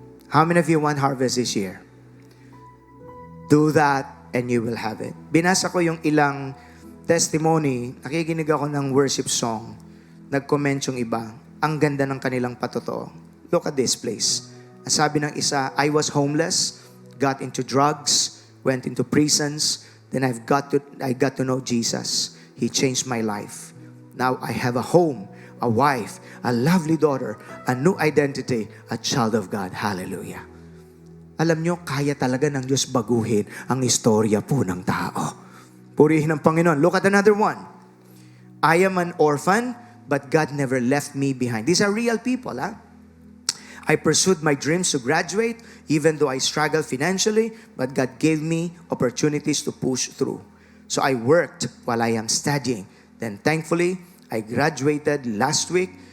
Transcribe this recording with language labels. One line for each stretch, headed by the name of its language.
English: How many of you want harvest this year? Do that and you will have it.
Filipino: Binasa ko yung ilang testimony, nakikinig ako ng worship song, nag-comment yung iba, ang ganda ng kanilang patotoo.
English: Look at this place.
Filipino: Ang sabi ng isa,
English: I was homeless, got into drugs, went into prisons, then I got to know Jesus. He changed my life. Now I have a home, a wife, a lovely daughter, a new identity, a child of God. Hallelujah.
Filipino: Alam nyo, kaya talaga ng Diyos baguhin ang istorya po ng tao. Purihin ang Panginoon.
English: Look at another one. I am an orphan, but God never left me behind. These are real people, huh? I pursued my dreams to graduate, even though I struggled financially, but God gave me opportunities to push through. So I worked while I am studying. Then thankfully, I graduated last week.